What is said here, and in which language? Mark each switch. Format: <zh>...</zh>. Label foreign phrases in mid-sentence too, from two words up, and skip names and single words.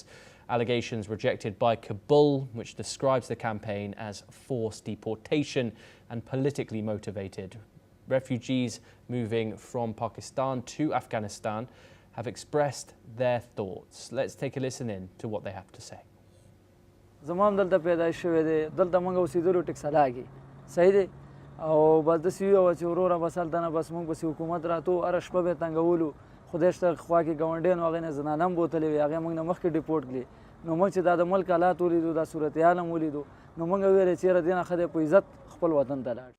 <en>Allegations rejected by Kabul, which describes the campaign as forced deportation and politically motivated. Refugees moving from Pakistan to Afghanistan have expressed their thoughts. Let's take a listen in to what they have to say.</en> <ps>زمان دلته پیدا شوی دی دلته موږ اوسېدلو ټیک سلاږي صحیح دی او بس داسې وي چې وروره بس هلته نه بس موږ پسې حکومت راتو هره شپه به یې تنګولو خدای شته خوا کې ګاونډیان هغې نه زنانه هم بوتلې وې هغې موږ نه مخکې ډیپورټ کړي نو موږ چې دا د ملک حالات ولیدو دا صورتحال هم ولیدو نو موږ ویلې چېرې دې نه ښه دی په عزت خپل وطن ته لاړ</ps>